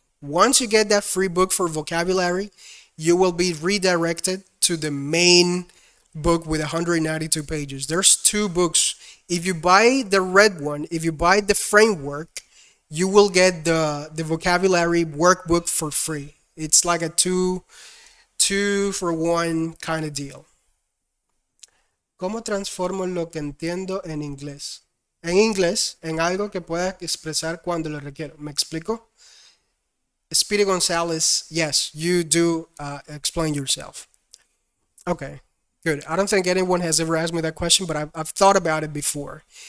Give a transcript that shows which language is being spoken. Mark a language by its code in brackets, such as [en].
[en] Once you get that free book for vocabulary, you will be redirected to the main book with 192 pages. There's 2 books. If you buy the red one, if you buy the framework, you will get the vocabulary workbook for free. It's like a two for one kind of deal. [es] ¿Cómo transformo lo que entiendo en inglés? En inglés, en algo que pueda expresar cuando lo requiero. ¿Me explico? [en] Speedy Gonzalez, yes, you do explain yourself. Okay, good. I don't think anyone has ever asked me that question, but I've thought about it before.